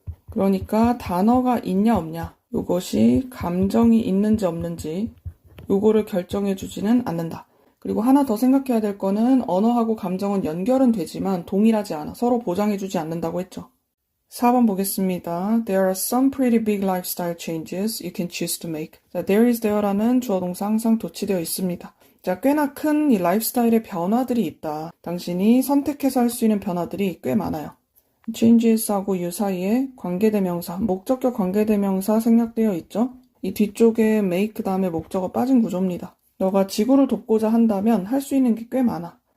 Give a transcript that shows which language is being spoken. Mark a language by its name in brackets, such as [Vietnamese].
[Korean] 그러니까 단어가 있냐 없냐, 요것이 감정이 있는지 없는지 요거를 결정해 주지는 않는다. 그리고 하나 더 생각해야 될 거는 언어하고 감정은 연결은 되지만 동일하지 않아. 서로 보장해 주지 않는다고 했죠. 4번 보겠습니다. [English] There are some pretty big lifestyle changes you can choose to make. [Korean] 자, [English] there is there [Korean] 라는 주어 동사 항상 도치되어 있습니다. 자, 꽤나 큰 이 라이프스타일의 변화들이 있다. 당신이 선택해서 할 수 있는 변화들이 꽤 많아요. changes하고 you 사이에 관계대명사, 목적격 관계대명사 생략되어 있죠. 이 뒤쪽에 make 다음에 목적어 빠진 구조입니다. 너가 지구를 돕고자 한다면 할 수 있는 게 꽤 많아.